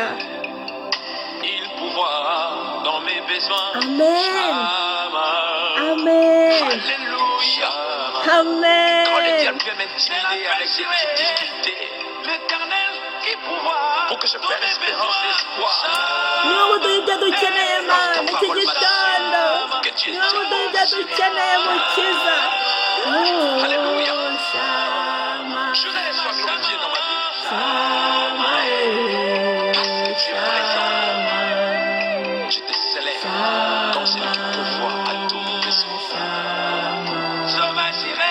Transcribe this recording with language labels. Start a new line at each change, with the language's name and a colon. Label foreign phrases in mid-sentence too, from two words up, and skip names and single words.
French: Il pourvoira dans mes besoins. Amen. Shama. Amen. Alléluia. Quand le Amen. diable vient m'intimider avec des petites difficultés, l'Éternel qui pourvoit pour que je perde espérance et espoir.
Kinyarwanda: Niba muduha ibyo dukeneye Mana iki gitondo, niba muduha ibyo dukeneye Mukiza.
French: Alléluia. Shama, Je voudrais sois glorifié dans ma vie. Shama, Shama, Je te célèbre comme celui qui pourvoit à tous nos besoins. Je m'assirai.